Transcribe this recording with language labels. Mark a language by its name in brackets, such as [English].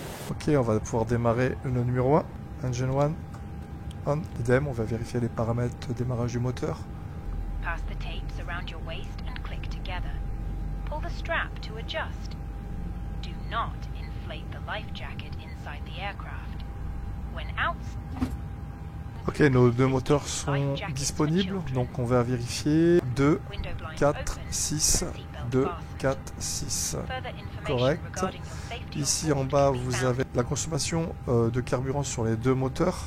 [French] Ok, on va pouvoir démarrer le numéro 1, Engine 1. On. Idem, on va vérifier les paramètres de démarrage du moteur. [English] Pass the tapes around your waist and click together. Pull the strap to adjust. Do not inflate the life jacket inside the aircraft. When out... [French] Ok, nos deux moteurs sont disponibles, donc on va vérifier 2, 4, 6, 2, 4, 6. Correct. Ici en bas vous avez la consommation de carburant sur les deux moteurs.